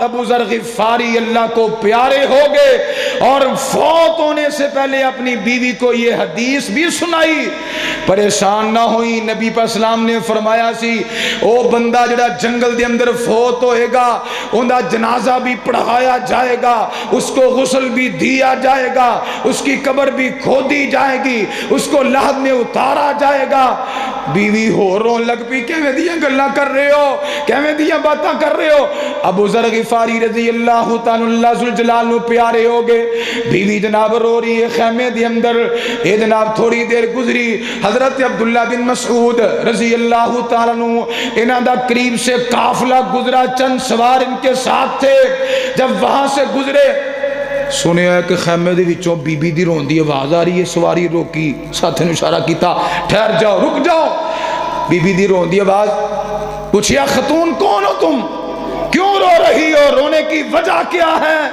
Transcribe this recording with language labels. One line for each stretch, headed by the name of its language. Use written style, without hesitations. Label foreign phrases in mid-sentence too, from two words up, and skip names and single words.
Urdu: ابو ذر غفاری اللہ کو پیارے ہو گئے اور فوت ہونے سے پہلے اپنی بیوی کو یہ حدیث بھی سنائی پریشان نہ ہوئی نبی پر اسلام نے فرمایا
Punjabi: سی او بندہ جڑا جنگل دے اندر فوت ہوئے گا ان دا جنازہ بھی پڑھایا جائے
Urdu: گا اس کو غسل بھی دیا جائے گا اس کی قبر بھی کھودی جائے گی اس کو لحد میں اتارا جائے گا
Punjabi: بیوی ہو رون لگ پی کیویں دیاں گلاں کر رہے ہو کیویں دیاں باتاں کر رہے ہو ابو ذر غفاری رضی اللہ تعالی اللہ ذوالجلال نو پیارے ہو گئے بیوی جناب رو رہی ہے خیمے دے اندر اے جناب تھوڑی دیر گزری حضرت عبداللہ بن مسعود رضی اللہ تعالی عنہ انہاں دا
Urdu: قریب سے قافلہ گزرا چند سوار ان کے ساتھ تھے جب وہاں سے گزرے
Punjabi: سنیا ہے کہ خیمے دے وچوں بی بی دی رون دی آواز آ رہی ہے سواری روکی ساتھ نے اشارہ کیتا ٹھہر جاؤ رک جاؤ بی بی دی رون دی آواز پوچھیا
Urdu: خاتون کون ہو تم کیوں رو رہی ہو رونے کی وجہ کیا ہے